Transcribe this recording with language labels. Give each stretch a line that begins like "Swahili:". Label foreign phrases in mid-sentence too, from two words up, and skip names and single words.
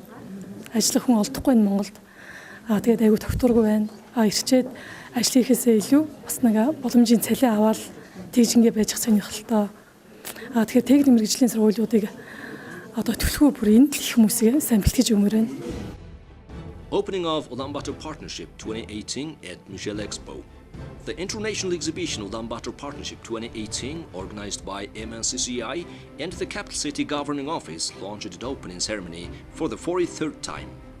Mongolian: Ажиллах хүн олдохгүй энэ Монголд. Тэгээд аягүй тогтворгүй байна. Ирчээд ажил хийхээсээ илүү бас нэг боломжийн цалин аваад тэгжингээ байж сонирхолтой. Тэгэхээр техник мэргэжлийн сургуулиудыг одоо төлхөө бүр энд л их хүмүүсийг сайн бэлтгэж өгмөр байна.
English: Opening of Ulaanbaatar Partnership 2018 at Michelle Expo. The International Exhibition Ulaanbaatar Partnership 2018, organized by MNCCI and the Capital City Governing Office, launched its opening ceremony for the 43rd time.